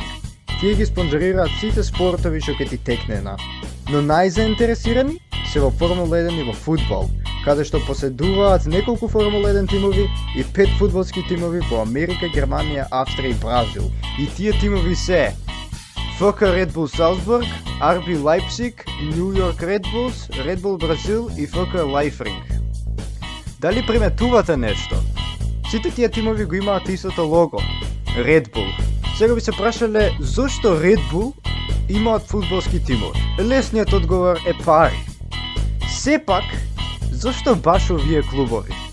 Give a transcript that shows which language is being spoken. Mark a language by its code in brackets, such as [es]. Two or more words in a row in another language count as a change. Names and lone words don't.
[mk] Тие ги спонзорираат сите спортови што ќе ти текнена. Но најзаинтересирани се во Формула 1 и во фудбал, каде што поседуваат неколку Формула 1 тимови и 5 фудбалски тимови во Америка, Германија, Австрија и Бразил. И тие тимови се ФК Red Bull Salzburg, RB Leipzig, New York Red Bulls, Red Bull Бразил и ФК Liefering. Дали приметувате нешто? Сите тие тимови го имаат истото лого, Red Bull. Сега би се прашале зошто Red Bull имаат фудбалски тимови? Лесниот одговор е пари. Сепак, зошто баш овие клубови?